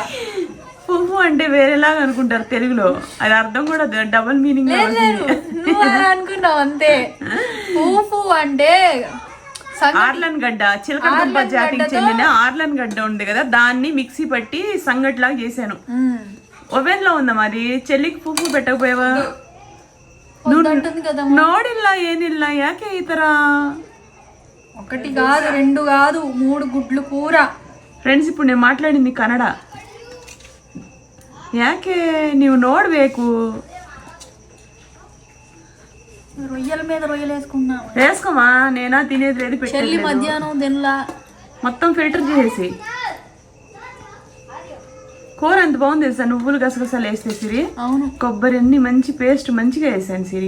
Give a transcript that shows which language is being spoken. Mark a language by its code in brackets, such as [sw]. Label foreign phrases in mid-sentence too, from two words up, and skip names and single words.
[te] ఫూఫు అంటే వేరేలాగా అనుకుంటారు తెలుగులో, అది అర్థం కూడా [en] double meaning. [te] నువ్వు అలా అనుకున్నావు అంతే. ఫూఫు అంటే ఆర్లన్ గడ్డ, చిలక దుంప జాతికి చెందిన ఆర్లన్ గడ్డ ఉంది కదా, దాన్ని మిక్సీ పట్టి సంగట్లాగా చేశాను. ఓవెన్ లో ఉందా మరి. చెల్లికి ఫూఫు పెట్టకపోయావా? [kn] ನೋಡಿಲ್ಲ ಏನಿಲ್ಲ, ಯಾಕೆ ಈ ತರ? [te] 1 కాదు 2 కాదు 3 గుడ్లు కూర. ಫ್ರೆಂಡ್ಸ್ ఇప్పుడు నేను మాట్లాడింది కన్నడ. [kn] ಯಾಕೆ ನೀವು ನೋಡ್ಬೇಕು. [te] రొయ్యల మీద రొయ్యలు వేసుకున్నా. వేసుకోమా, నేనా తినేది లేదు. చెల్లి మధ్యాహ్నం తినలా, మొత్తం ఫిల్టర్ చేసేసి. కూర ఎంత బాగుంది తెలుసా, నువ్వులు గసగసాలు వేసేసిరి, కొబ్బరి అన్ని మంచి పేస్ట్ మంచిగా వేసాను సిరి.